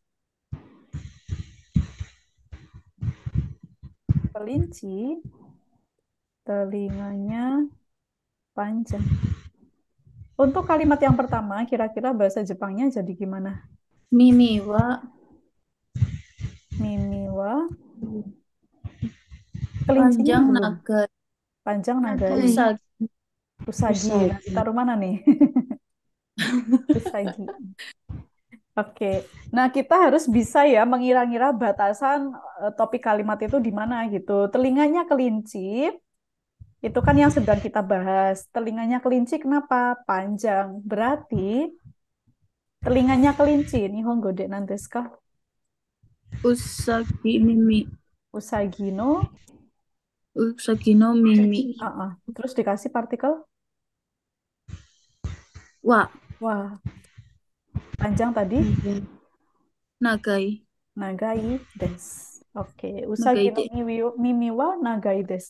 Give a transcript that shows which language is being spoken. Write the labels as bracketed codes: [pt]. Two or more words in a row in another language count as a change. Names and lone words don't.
[id] Kelinci, telinganya panjang. Untuk kalimat yang pertama, kira-kira bahasa Jepangnya jadi gimana? [ja] 耳は耳は kelincinya [id] panjang belum. naga Panjang nagai. Nagai. usagi Usagi. Nah, Usagi. ditaruh mana nih? Usagi. Oke. Nah, kita harus bisa ya mengira-ngira batasan topik kalimat itu di mana gitu. Telinganya kelinci, itu kan yang sedang kita bahas. Telinganya kelinci kenapa? Panjang. Berarti telinganya kelinci. [ja] 日本語で何ですか? うさぎ 耳. うさぎの. うさぎの耳. [id] Terus dikasih partikel. Wa. Wah, panjang tadi. [ja] Nagai. 長いです. Oke, Nagai usagi no de. 耳は長いです.